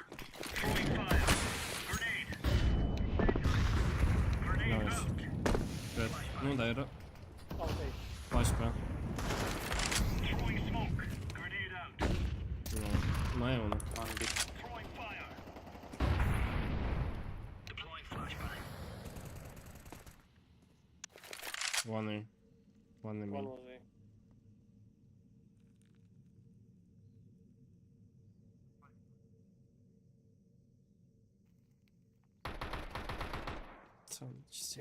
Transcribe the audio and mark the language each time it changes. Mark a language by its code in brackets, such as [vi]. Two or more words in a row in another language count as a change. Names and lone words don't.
[en] Throwing fire. Grenade. Grenade Nice. out. Good. [ro] Nu da era. [en] Okay. [ro] Flash pe. [en] Throwing smoke. Grenade out. [ro] Nu. Mai e unul. [en] Throwing fire. Deploying flashbang. One A. One A One main. was A. [ro] Ce se